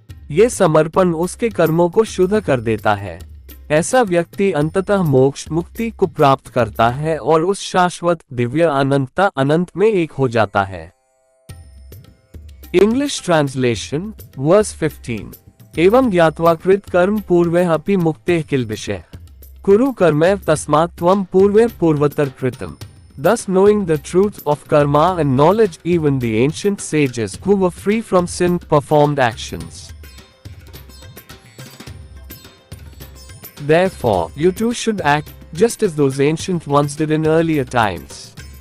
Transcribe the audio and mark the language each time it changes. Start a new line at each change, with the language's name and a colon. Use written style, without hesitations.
Hindi: ये समर्पण उसके कर्मों को शुद्ध कर देता है। ऐसा व्यक्ति अंततः मोक्ष मुक्ति को प्राप्त करता है और उस शाश्वत दिव्य अनंत में एक हो जाता है।
English: English translation, verse 15।
Sanskrit: एवं ज्ञात्वा कृत कर्म पूर्वः अपि मुक्तेः किल्बिषः कुरु कर्मैव तस्मात् त्वं पूर्वः पूर्वतर कृतम्।
English: Thus knowing the truth of karma and knowledge, even the ancient sages who were free from sin performed actions. Therefore, you too should act, just as those ancient ones did in earlier times.